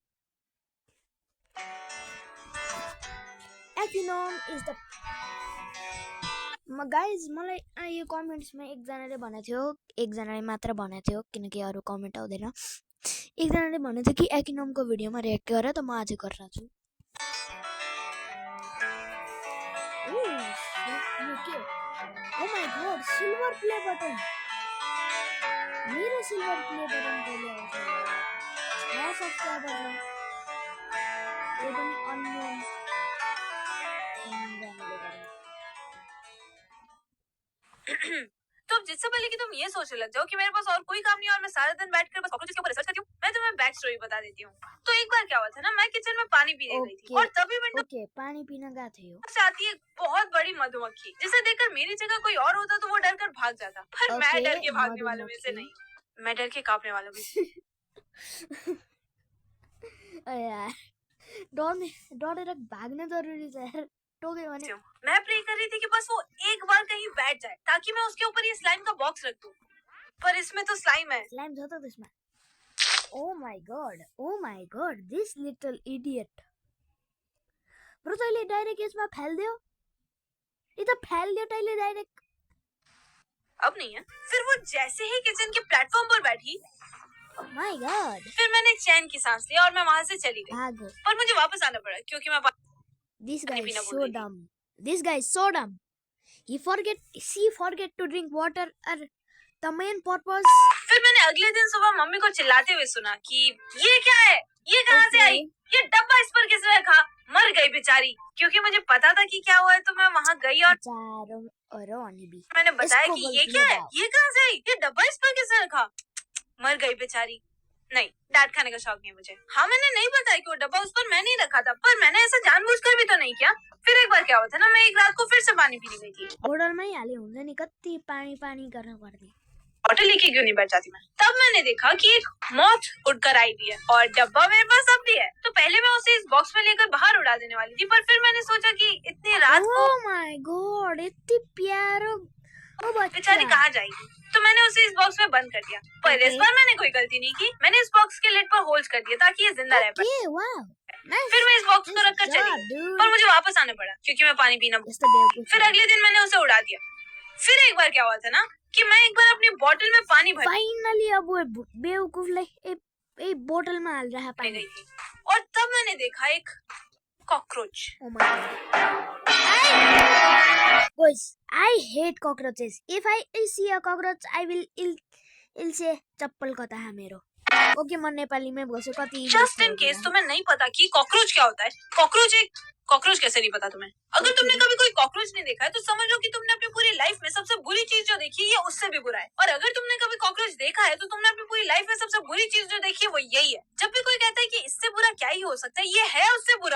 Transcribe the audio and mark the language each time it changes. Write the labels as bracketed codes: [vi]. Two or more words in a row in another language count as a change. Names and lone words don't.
[ne] एकिनोम [en] is the guys [ne] मलाई यो कमेन्ट्समा एकजनाले भनेको थियो, एकजनाले मात्र भनेको थियो किनकि अरु कमेन्ट आउँदैन। एकजनाले भनेको थियो कि एकिनोमको भिडियोमा रिएक्ट गर त म आज गर्न छु। [en] Oh my god, silver play button. [ne] मेरो [en] silver play button [ne] कहिले आउँछ यार? 6 सब्स्क्राइबर छ। यो पनि अननोन [hi] तो जिससे पहले कि तुम ये सोचने लग जाओ कि मेरे पास और कोई काम नहीं और मैं सारा दिन बैठकर बस कॉकरोचेस के ऊपर रिसर्च करती हूँ, मैं तुम्हें [en] back story [hi] बता देती हूँ। तो एक बार क्या हुआ था ना, मैं किचन में पानी पीने गई थी और तभी विंडो पानी पीने गए थे से आती है एक बहुत बड़ी मधुमक्खी, जिसे देखकर मेरी जगह कोई और होता तो वो डर कर भाग जाता, पर मैं डर के भागने वालों में से नहीं, मैं डर के कांपने वालों में से। [ne] डरेर भाग्न जरुरी छ यार। टोके भने [hi] मैं प्रे कर रही थी कि बस वो एक बार कहीं बैठ जाए ताकि मैं उसके ऊपर ये स्लाइम का बॉक्स रख दूं, पर इसमें तो स्लाइम है। [ne] स्लाइम छ त त्यसमा। [en] oh my god this little idiot. [ne] ब्रो तैले डाइरेक्ट यसमा फाल्दियो? ये त फाल्दियो तैले डाइरेक्ट। [hi] अब नहीं है। फिर वो जैसे ही किचन के प्लेटफॉर्म पर बैठी, [en] Oh my god. [hi] फिर मैंने एक चैन की सांस ली और मैं वहां से चली गई। भागो। पर मुझे वापस आना पड़ा क्योंकि मैं [en] This guy is so dumb. This guy is so dumb. She forget to drink water और the main purpose. [hi] फिर मैंने अगले दिन सुबह मम्मी को चिल्लाते हुए सुना कि ये क्या है, ये कहाँ से आई, ये डब्बा इस पर किसने रखा। मर गई बेचारी, क्योंकि मुझे पता था कि क्या हुआ है, तो मैं वहाँ गई और मैंने बताया कि ये क्या है, ये कहाँ से आई, ये डब्बा इस पर किसने रखा। मर गई बेचारी। नहीं, डांट खाने का शौक नहीं मुझे। हाँ, मैंने नहीं बताया कि वो डब्बा उस पर मैं नहीं रखा था, पर मैंने ऐसा जानबूझकर भी तो नहीं किया। फिर एक बार क्या हुआ था ना, मैं एक रात को फिर से पानी पीने गई थी। बोतल में ही [ne] हाले हुन्छ नि, कति पानी [hi] करना पड़ती। बॉटल लेके क्यों नहीं बैठ जाती मैं। तब मैंने देखा कि एक मॉथ उड़कर आई भी है और डब्बा मेरे पास अब भी है। तो पहले मैं उसे इस बॉक्स में लेकर बाहर उड़ा देने वाली थी, पर फिर मैंने सोचा कि इतनी रात को Oh my god, इतनी प्यारो बेचारी कहाँ जाएगी, तो मैंने उसे इस बॉक्स में बंद कर दिया। पर इस बार मैंने कोई गलती नहीं की, मैंने इस बॉक्स के लिड पर होल्स कर दिया ताकि ये जिंदा रह पाए। फिर मैं इस बॉक्स को रखकर चली गई, पर मुझे वापस आना पड़ा क्योंकि मैं पानी पीना। फिर अगले दिन मैंने उसे उड़ा दिया। फिर एक बार क्या हुआ था ना कि मैं एक बार अपनी बोतल में पानी भर फाइनली अब वो बेवकूफलाई ए बोतल में डाल रहा है पानी, और तब मैंने देखा एक कॉकरोच। [en] Guys, I hate cockroaches. If I see a cockroach, I will say [ne] चप्पल कता है मेरो। ओके म [hi] नेपाली में [ne] बोल्छु कति। [en] just in case [hi] तुम्हें नहीं पता कि कॉकरोच क्या होता है, कॉकरोच कैसे नहीं पता तुम्हें। अगर तुमने कभी कोई कॉकरोच नहीं देखा है तो समझ लो कि तुमने अपनी पूरी लाइफ में सबसे बुरी चीज जो देखी है उससे भी बुरा है। और अगर तुमने कभी कॉकरोच देखा है तो तुमने अपनी पूरी लाइफ में सबसे बुरी चीज जो देखी है वो यही है। जब भी कोई कहता है कि इससे बुरा क्या ही हो सकता है, ये है उससे बुरा।